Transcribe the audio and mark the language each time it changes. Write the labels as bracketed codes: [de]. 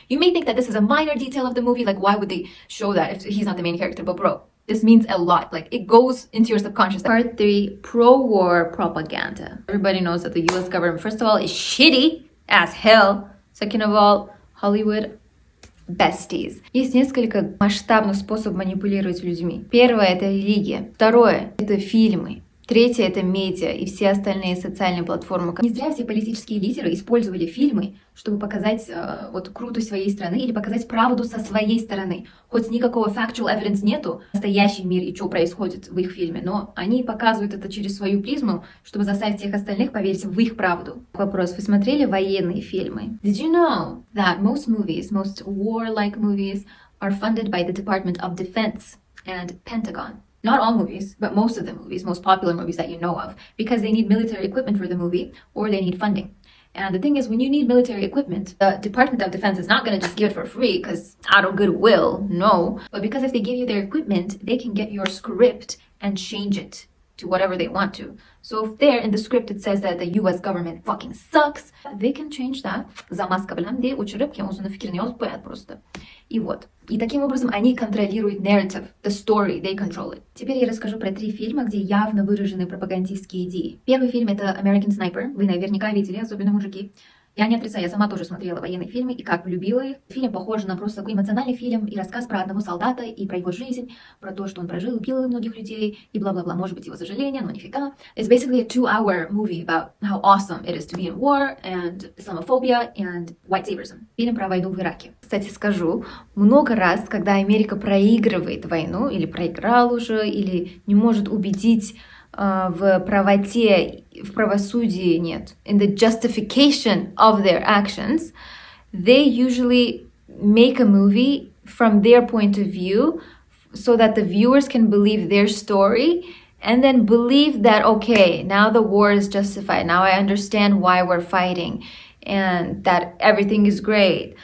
[en] You may think that this is a minor detail of the movie, like why would they show that if he's not the main character? But bro, this means a lot. Like it goes into your subconscious. Part 3, pro-war propaganda. Everybody knows that the US government, first of all, is shitty as hell. Second of all, Hollywood besties. [ru] Есть несколько масштабных способов манипулировать людьми. Первое — это религия. Второе — это фильмы. Третье — это медиа и все остальные социальные платформы. Не зря все политические лидеры использовали фильмы, чтобы показать вот крутость своей страны или показать правду со своей стороны. Хоть никакого factual evidence нету, настоящий мир и что происходит в их фильме, но они показывают это через свою призму, чтобы заставить всех остальных поверить в их правду. Вопрос: вы смотрели военные фильмы? [en] Did you know that most movies, most war-like movies, are funded by the Department of Defense and Pentagon? Not all movies, but most of the movies, most popular movies that you know of, because they need military equipment for the movie or they need funding. And the thing is, when you need military equipment, the Department of Defense is not going to just give it for free because out of goodwill, no. But because if they give you their equipment, they can get your script and change it to whatever they want to. So if there in the script it says that the US government fucking sucks, they can change that. Замазка білем де учерып, я uzun fikrini yazıp koyat просто. [ru] И вот. И таким образом они контролируют [en] narrative, the story, they control it. [ru] Теперь я расскажу про 3 фильма, где явно выражены пропагандистские идеи. Первый фильм — это American Sniper. Вы наверняка видели, особенно мужики. Я не отрицаю, я сама тоже смотрела военные фильмы и как полюбила их. Фильм похож на просто такой эмоциональный фильм и рассказ про одного солдата и про его жизнь, про то, что он прожил, убил многих людей и бла-бла-бла. Может быть, его сожаление, но нифига. [en] It's basically a 2-hour movie about how awesome it is to be in war and Islamophobia and white saviorship. [ru] Фильм про войну в Ираке. Кстати, скажу, много раз, когда Америка проигрывает войну, или проиграл уже, или не может убедить в правоте, в правосудии нет, [en] in the justification of their actions, they usually make a movie from their point of view so that the viewers can believe their story and then believe that, okay, now the war is justified, now I understand why we're fighting and that everything is great.